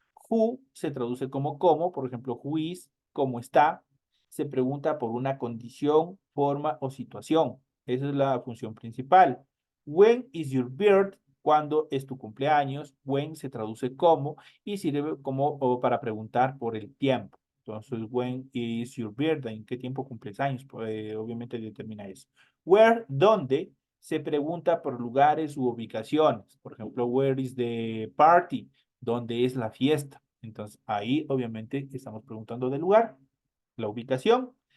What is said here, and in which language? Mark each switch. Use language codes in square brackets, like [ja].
[es] Who se traduce como cómo, por ejemplo, [en] who is, [es] cómo está. Se pregunta por una condición, forma o situación. Esa es la función principal. [en] When is your birthday? [es] ¿Cuándo es tu cumpleaños? When se traduce como y sirve como o para preguntar por el tiempo. Entonces, [en] when is your birthday? [es] ¿En qué tiempo cumples años? Pues, obviamente determina eso. Where, ¿dónde? Se pregunta por lugares u ubicaciones. Por ejemplo, [en] where is the party? [es] ¿Dónde es la fiesta? Entonces, ahí obviamente estamos preguntando del lugar, la ubicación.